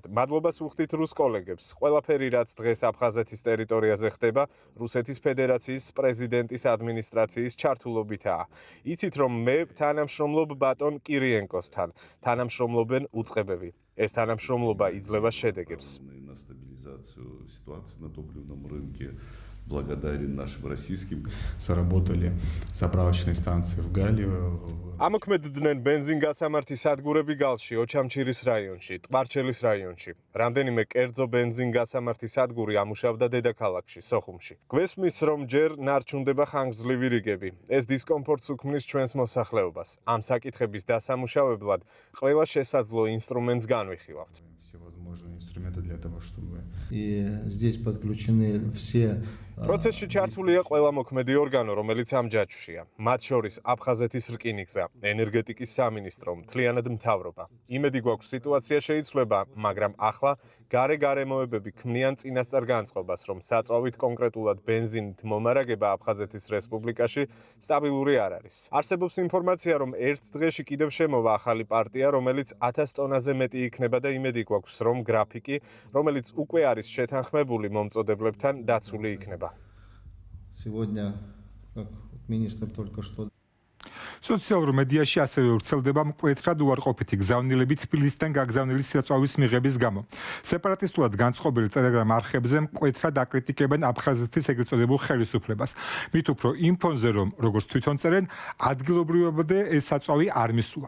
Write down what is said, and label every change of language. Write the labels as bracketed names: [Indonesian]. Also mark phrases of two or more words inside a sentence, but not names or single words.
[Georgian] მადლობას ვუხდით რუს კოლეგებს. ყველაფერი, რაც დღეს აფხაზეთის ტერიტორიაზე ხდება, რუსეთის ფედერაციის პრეზიდენტის ადმინისტრაციის ჩართულობითაა. იცით, რომ მე თანამშრომლობ ბატონ კირიენკოსთან. თანამშრომლობენ უწყებები. ეს თანამშრომლობა იძლევა შედეგებს. [Russian] На стабилизацию ситуации на топливном рынке благодарен нашим российским. Заработали заправочные станции в Галле. [Georgian] ამოქმედდნენ ბენზინგასამართი სადგურები გალში, ოჩამჩირის რაიონში, ტყარჩელის რაიონში. რამდენიმე კერძო ბენზინგასამართი სადგური ამუშავდა დედაქალაქში, სოხუმში. გვესმის, რომ ჯერ ნარჩუნდება ხანგრძლივი რიგები. ეს დისკომფორტს უქმნის ჩვენს მოსახლეობას. ამ საკითხების დასამუშავებლად ყველა შესაძლო ინსტრუმენტს განვიხილავთ. [Russian] Все возможные инструменты для того, чтобы И здесь подключены все [Georgian] პროცესში ჩართულია ყველა მოქმედი ორგანო, რომელიც ამ ჯაჭვშია. მათ შორის აფხაზეთის რკინიგზა, ენერგეტიკის სამინისტრო, მთლიანად მთავრობა. იმედი გვაქვს სიტუაცია შეიცვლება, მაგრამ ახლა გარემოებები ქმნიან წინასწარ განწყობას, რომ საწვავით კონკრეტულად ბენზინით მომარაგება აფხაზეთის რესპუბლიკაში სტაბილური არ არის. არსებობს ინფორმაცია, რომ ერთ დღეში კიდევ შემოვა ახალი პარტია, რომელიც 1000 ტონაზე მეტი იქნება და იმედი გვაქვს, რომ გრაფიკი, რომელიც უკვე არის შეთანხმებული მომწოდებლებთან, დაცული იქნება. [Russian] Сегодня, как министр только что [Georgian] სოციალურ მედიაში ასევე ვრცელდება მკვეთრად უარყოფითი გზავნილები თბილისიდან გაგზავნილი საწვავის მიღების გამო. სეპარატისტულად განწყობილი ტელეგრამ არხებზე მკვეთრად აკრიტიკებენ აფხაზეთის ეგრეთ წოდებულ ხელისუფლებას. მით უფრო იმ ფონზე, რომ როგორც თვითონ წერენ, ადგილობრივებამდე ეს საწვავი არ მისულა.